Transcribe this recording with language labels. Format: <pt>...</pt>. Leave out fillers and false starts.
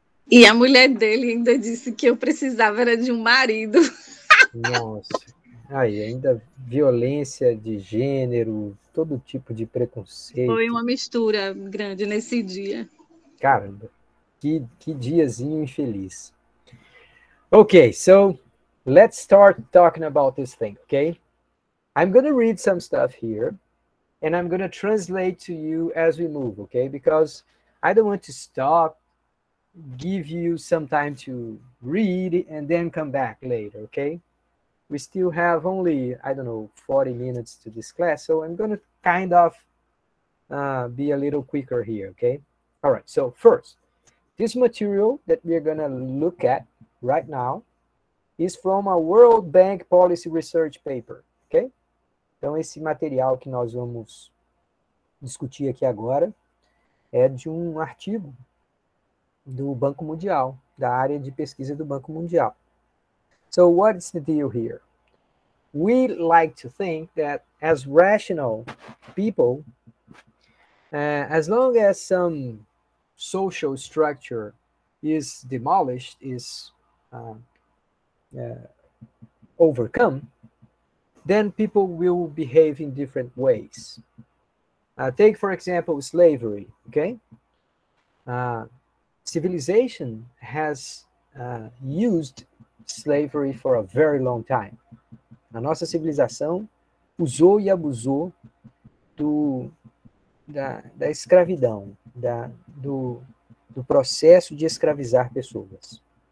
<pt>E a mulher dele ainda disse que eu precisava era de um marido. Nossa, aí ainda violência de gênero, todo tipo de preconceito. Foi uma mistura grande nesse dia. Caramba, que diazinho infeliz.</pt> <en>Okay, so let's start talking about this thing, okay? I'm going to read some stuff here, and I'm going to translate to you as we move, okay? Because I don't want to stop, give you some time to read, and then come back later, okay? We still have only, I don't know, 40 minutes to this class, so I'm going to kind of be a little quicker here, okay? All right, so first, this material that we're going to look at right now is from a World Bank Policy Research paper, ok?</en> <pt>Então, esse material que nós vamos discutir aqui agora é de um artigo do Banco Mundial, da área de pesquisa do Banco Mundial.</pt> <en>So, what's the deal here? We like to think that as rational people, as long as some social structure is demolished, is overcome, then people will behave in different ways. Take, for example, slavery, okay? Civilization has used slavery for a very long time.</en> <pt>A nossa civilização usou e abusou da escravidão, do processo de escravizar pessoas.</pt>